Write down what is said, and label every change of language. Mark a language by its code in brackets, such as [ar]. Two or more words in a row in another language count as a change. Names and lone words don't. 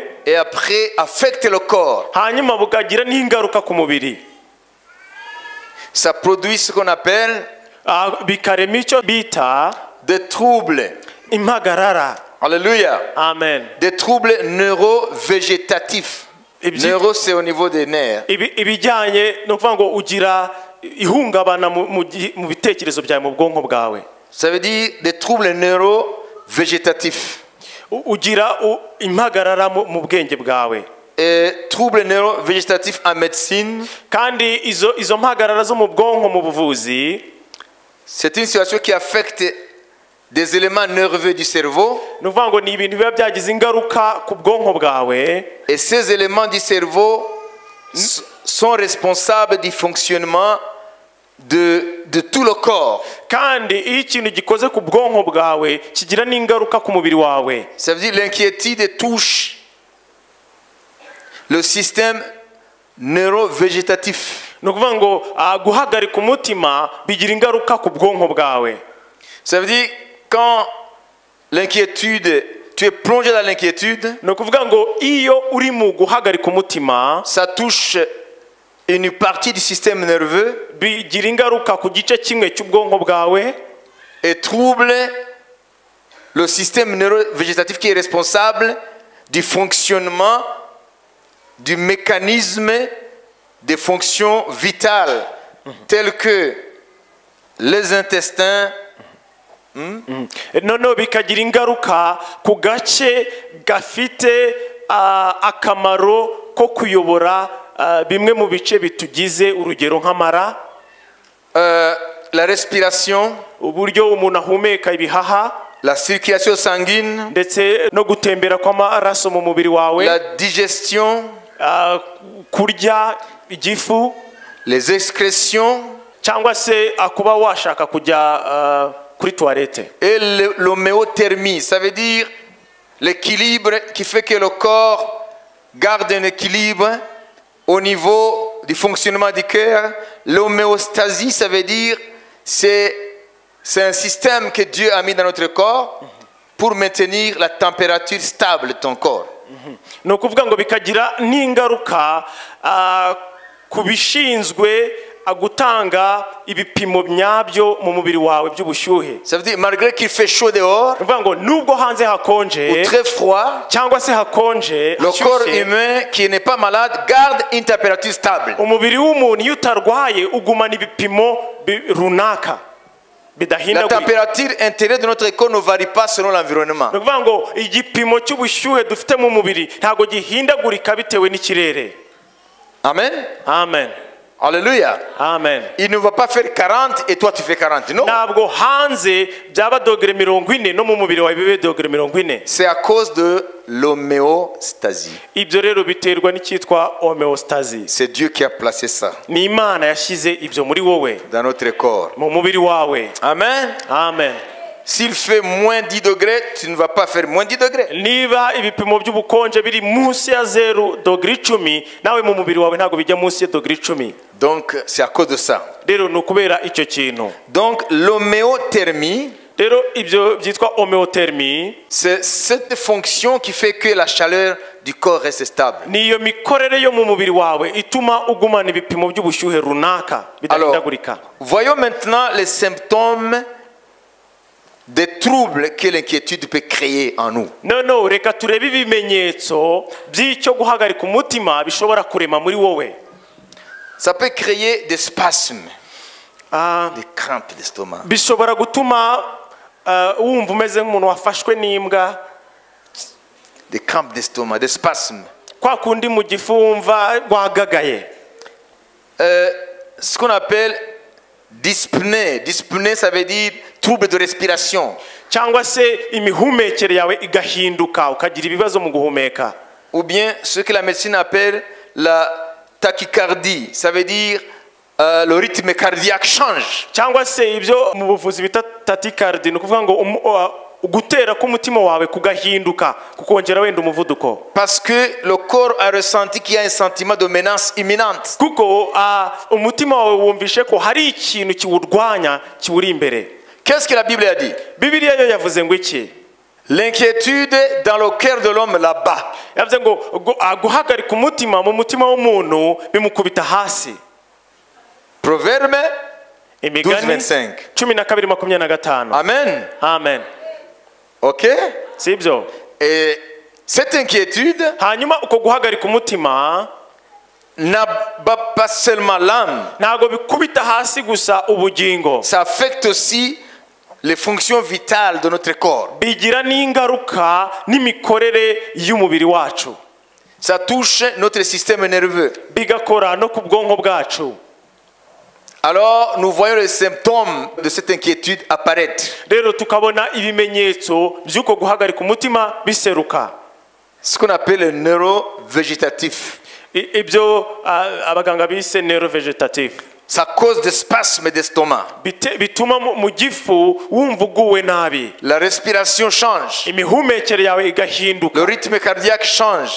[fr] et après affecte le corps. [rw] hanyuma bukagira n'ingaruka ku mubiri. [fr] Ça produit ce qu'on appelle [rw] Bikarema icyo bita [fr] des troubles. [rw] impagarara. [fr] Alléluia. Amen. Des troubles neurovégétatifs. Neuro, c'est au niveau des nerfs. [rw] Ibijyanye no kuvuga ngo ugira ihungabana mu bitekerezo byawe mu bwonko bwawe. [fr] Ça veut dire des troubles neurovégétatifs. [rw] Ugira impagarara mu bwenge bwawe. [fr] Et troubles neurovégétatifs en médecine, [rw] Kandi izo mpagarara zo mu bwonko mu buvuzi, [fr] c'est une situation qui affecte des éléments nerveux du cerveau. [rw] ni ukuvuga ngo ni ibintu biba byagize ingaruka ku bwonko bwawe. [fr] Et ces éléments du cerveau sont responsables du fonctionnement de tout le corps. [rw] kandi iyo ikintu gikoze ku bwonko bwawe kigira n'ingaruka ku mubiri wawe. [fr] Ça veut dire l'inquiétude touche le système neurovégétatif. [rw] ni ukuvuga ngo guhagarika umutima bigira ingaruka ku bwonko bwawe. [fr] Ça veut dire quand l'inquiétude, tu es plongé dans l'inquiétude, [rw] ni ukuvuga ngo iyo uri mu guhagarika umutima [fr] ça touche une partie du système nerveux [rw] bigira ingaruka ku gice kimwe cy'ubwonko bwawe [fr] et trouble le système neurovégétatif qui est responsable du fonctionnement du mécanisme des fonctions vitales telles que les intestins. [rw] noneho bikagira ingaruka ku gace gafite akamaro ko kuyobora bimwe mu bice bitugize, urugero nk'amara, [fr] la respiration, [rw] uburyo umuntu ahumeka ibihaha, [fr] la circulation sanguine, [rw] ndetse no gutembera kw'amaraso mu mubiri wawe, [fr] la digestion, [rw] kurya igifu, [fr] les excrétions [rw] cyangwa se kuba washaka kujya kuri toilette. [fr] et l'homéothermie. Ça veut dire l'équilibre qui fait que le corps garde un équilibre au niveau du fonctionnement du cœur. L'homéostasie, ça veut dire c'est un système que Dieu a mis dans notre corps pour maintenir la température stable de ton corps. [rw] ni ukuvuga ngo bikagira n'ingaruka ku bishinzwe gutanga ibipimo nyabyo mu mubiri wawe by'ubushyuhe. [fr] Ça veut dire malgré qu'il fait chaud dehors [rw] ni ukuvuga ngo nubwo hanze hakonje [fr] ou très froid, [rw] cyangwa se hakonje [fr] le corps humain qui n'est pas malade garde une température stable. [rw] umubiri w'umuntu iyo utarwaye ugumana ibipimo runaka [fr] La [rw] bidahindagurika. [fr] température intérieure de notre corps ne varie pas selon l'environnement. [rw] ni ukuvuga ngo igipimo cy'ubushyuhe dufite mu mubiri ntabwo gihindagurika bitewe n'ikirere. [fr] Amen. Amen. Alléluia. Amen. Il ne va pas faire 40 et toi tu fais 40. Non. [rw] ntabwo hanze byaba dogere 40 no mu mubiri wawe bibe dogere 40. [fr] C'est à cause de l'homéostasie. [rw] ibyo rero biterwa n'icyitwa homeostasis. [fr] C'est Dieu qui a placé ça [rw] ni Imana yashyize ibyo muri wowe [fr] dans notre corps. [rw] mu mubiri wawe. [fr] Amen. Amen. S'il fait moins 10 degrés, tu ne vas pas faire moins 10 degrés. [rw] niba ibipimo by'ubukonje biri munsi ya 0°10 nawe mu mubiri wawe ntabwo bijya munsi ya 10°10. [fr] Donc c'est à cause de ça. [rw] rero ni ukubera icyo kintu. [fr] Donc l'homéothermie, [rw] rero ibyo byitwa homeothermie, [fr] c'est cette fonction qui fait que la chaleur du corps reste stable. [rw] niyo mikorere yo mu mubiri wawe ituma ugumana ibipimo by'ubushyuhe runaka [fr] Alors, [rw] bidahindagurika. [fr] voyons maintenant les symptômes des troubles que l'inquiétude peut créer en nous. [rw] noneho reka turebe ibimenyetso by'icyo guhagarika umutima bishobora kurema muri wowe. [fr] Ça peut créer des spasmes, des crampes d'estomac. [rw] bishobora gutuma wumva umeze nk'umuntu wafashwe n'imbwa, [fr] Des crampes d'estomac, des spasmes. [rw] kwa kundi mu gifu wumva wagagaye. [fr] Ce qu'on appelle dyspnée. Dyspnée, ça veut dire trouble de respiration. [rw] cyangwa se imihumekere yawe igahinduka ukagira ibibazo mu guhumeka. [fr] Ou bien ce que la médecine appelle la tachycardie. Ça veut dire le rythme cardiaque change. [rw] cyangwa se ibyo mu buvuzi bita tachycardie, ni ukuvuga ngo gutera k'umutima wawe kugahinduka kukongera wenda umuvuduko. [fr] Parce que le corps a ressenti qu'il y a un sentiment de menace imminente. [rw] kuko umutima wawe wumvishe ko hari ikintu kiwurwanya kiwuri imbere. [fr] Qu'est-ce que la Bible a dit? [rw] Bibiliya yo yavuze ngo iki? [fr] L'inquiétude dans le cœur de l'homme là-bas. [rw] yavuze ngo guhagarika umutima mu mutima w'umuntu bimukubita hasi. [fr] Proverbe [rw] Imigani 12:25. 12:25. Amen. Amen. [fr] Ok? [rw] Sibyo? [fr] Et cette inquiétude [rw] hanyuma uko guhagarika umutima [fr] n'abat pas seulement l'âme. [rw] ntago bikubita hasi gusa ubugingo, [fr] Ça affecte aussi les fonctions vitales de notre corps. [rw] bigira n'ingaruka n'imikorere y'umubiri wacu, [fr] Ça touche notre système nerveux. [rw] bigakora no ku bwonko bwacu. [fr] Alors, nous voyons les symptômes de cette inquiétude apparaître. [rw] rero tukabona ibimenyetso by'uko guhagarika umutima biseruka. [fr] Ce qu'on appelle le neurovégétatif. [rw] ibyo abaganga bise neurovegetatif. [fr] Ça cause des spasmes d'estomac. [rw] bituma mu gifu wumva uguwe nabi, [fr] La respiration change. [rw] imihumekere yawe igahinduka, [fr] Le rythme cardiaque change.